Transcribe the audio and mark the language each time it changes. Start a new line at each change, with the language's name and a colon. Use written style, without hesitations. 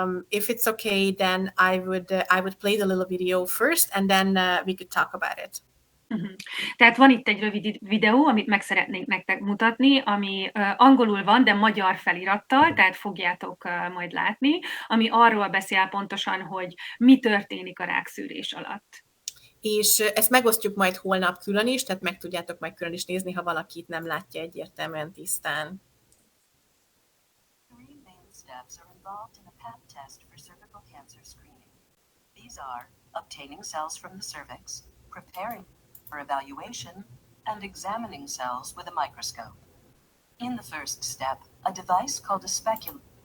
English: If it's okay, then I would play the little video first, and then we could talk about it.
Hungarian: Tehát van itt egy rövid videó, amit meg szeretnénk nektek mutatni, ami angolul van, de magyar felirattal, tehát fogjátok majd látni, ami arról beszél pontosan, hogy mi történik a rákszűrés alatt. És ezt megosztjuk majd holnap külön is, tehát meg tudjátok majd külön is nézni, ha valakit nem látja egyértelműen tisztán.
English: 3 main steps are involved in a Pap test for cervical cancer screening. These are obtaining cells from the cervix, preparing for evaluation, and examining cells with a microscope. In the first step, a device called a speculum.